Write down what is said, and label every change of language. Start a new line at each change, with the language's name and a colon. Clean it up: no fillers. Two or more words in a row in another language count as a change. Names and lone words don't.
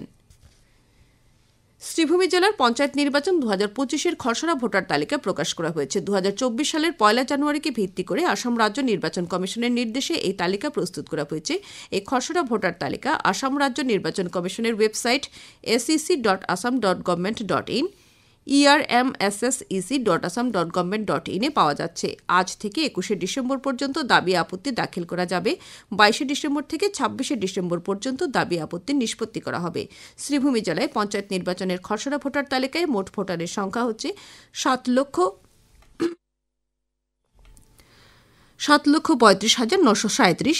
Bangla: শ্রীভূমি জেলার পঞ্চায়েত নির্বাচন 2025-এর খসড়া ভোটার তালিকা প্রকাশ করা হয়েছে। 2024 সালের 1 জানুয়ারিকে ভিত্তি করে আসাম রাজ্য নির্বাচন কমিশনের নির্দেশে এই তালিকা প্রস্তুত করা হয়েছে। এই খসড়া ভোটার তালিকা আসাম রাজ্য নির্বাচন কমিশনের ওয়েবসাইট sec.assam.government.in, ermssec.assam.government.in এ পাওয়া যাচ্ছে। আজ থেকে 21শে ডিসেম্বর পর্যন্ত দাবি আপত্তি দাখিল করা যাবে। 22শে ডিসেম্বর থেকে 26শে ডিসেম্বর পর্যন্ত দাবি আপত্তি নিষ্পত্তি করা হবে। শ্রীভূমি জেলায় পঞ্চায়েত নির্বাচনের খসড়া ভোটার তালিকায় মোট ভোটারের সংখ্যা হচ্ছে 7,35,937।